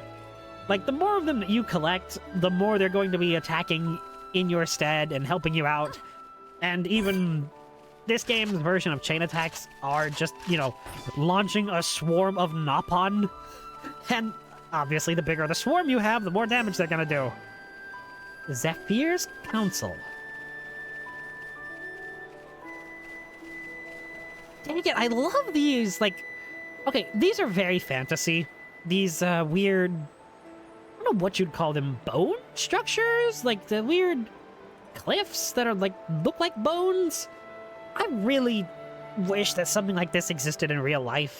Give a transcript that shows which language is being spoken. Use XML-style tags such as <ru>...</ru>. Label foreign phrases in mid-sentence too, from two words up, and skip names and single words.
<en>Like, the more of them that you collect, the more they're going to be attacking in your stead and helping you out. And even this game's version of chain attacks are just, you know, launching a swarm of Napon. And obviously, the bigger the swarm you have, the more damage they're gonna do. Zephyr's Council. Dang it, I love these, like... Okay, these are very fantasy. These, weird... I don't know what you'd call them, bone structures? Like, the weird cliffs that are, like, look like bones? I really wish that something like this existed in real life.</en>